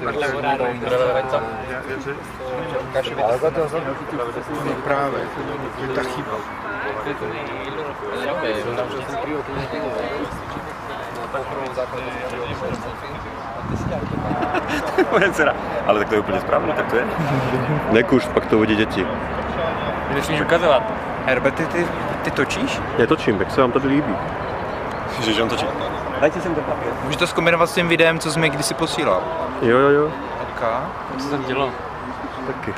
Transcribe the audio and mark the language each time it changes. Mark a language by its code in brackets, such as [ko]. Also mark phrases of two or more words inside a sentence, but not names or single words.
[sk] Ale zatiaľ sa práve, to je tá chyba. [cs] Moje dcera. [sk] Ale tak to je úplne správne, tak to je. [cs] Nekúš, pak to uvidí děti. Nesmíš ukazovat. Herbert, ty točíš? Já točím, jak se vám tady líbí. [sk] Že on točí. Dajte sem ten papier. [cs] Můžeš to zkombinovat s tím videem, co jsi mi kdysi posílal. Jo. Ok. Co jsem dělal? Taky.